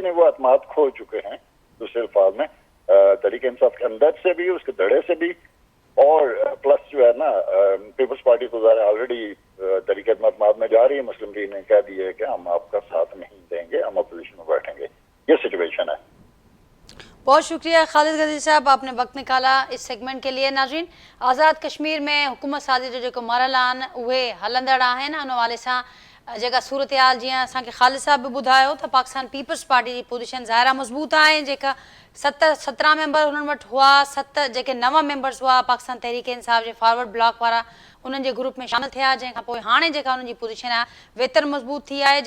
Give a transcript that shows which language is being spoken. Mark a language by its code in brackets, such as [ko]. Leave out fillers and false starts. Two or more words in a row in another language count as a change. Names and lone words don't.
[ur] یعنی وہ اعتماد کھو چکے ہیں دوسرے الفاظ میں, تحریک انصاف کے اندر سے بھی, اس کے دھڑے سے بھی, اور پلس جو ہے نا پیپلز پارٹی تو ظاہر آلریڈی تحریک اعتماد میں جا رہی ہے. مسلم لیگ نے کہہ دیا ہے کہ ہم آپ کا ساتھ نہیں دیں گے, ہم اپوزیشن میں بیٹھیں گے. یہ سچویشن ہے. بہت شکریہ خالد غازی صاحب, آپ نے وقت نکالا اس سیگمنٹ کے لیے. [sd] ناظرین, آزاد کشمیر میں حکومت سازی جو مارل आहिनि उहे हलंदड़ आहिनि. उन हवाले सां जेका सूरतहाल जीअं असांखे ख़ालिद साहब बि ॿुधायो त पाकिस्तान पीपल्स पार्टी जी पोजीशन ज़ाहिर मज़बूत आहे. जेका 17 मेंबर हुननि वटि हुआ, 7 जेके नवां मेंबर्स हुआ पाकिस्तान तहरीक इंसाफ जे [en] forward block [sd] वारा उन्हनि जे ग्रुप में शामिल थिया, जंहिंखां पोइ हाणे जेका उन्हनि जी पोजीशन आहे वेतर मज़बूत थी आहे.